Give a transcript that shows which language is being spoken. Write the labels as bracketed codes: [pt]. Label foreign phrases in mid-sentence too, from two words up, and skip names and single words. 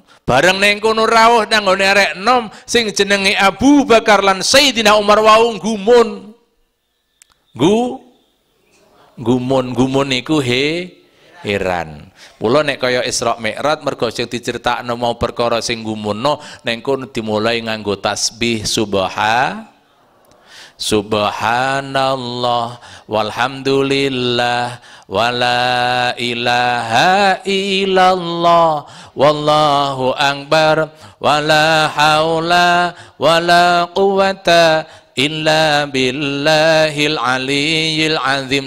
[jv] Bareng ning kono rawuh nyanggone arek nom sing jenenge Abu Bakar lan Sayyidina Umar wau gumun. Gumun niku heran. Mula nek kaya Isra Mi'raj mergo sing diceritakno mau perkara sing gumunno ning kono dimulai nganggo tasbih [ar] سبحان الله والحمد لله ولا إله إلا الله والله أكبر ولا حول ولا قوة إلا بالله العلي العظيم.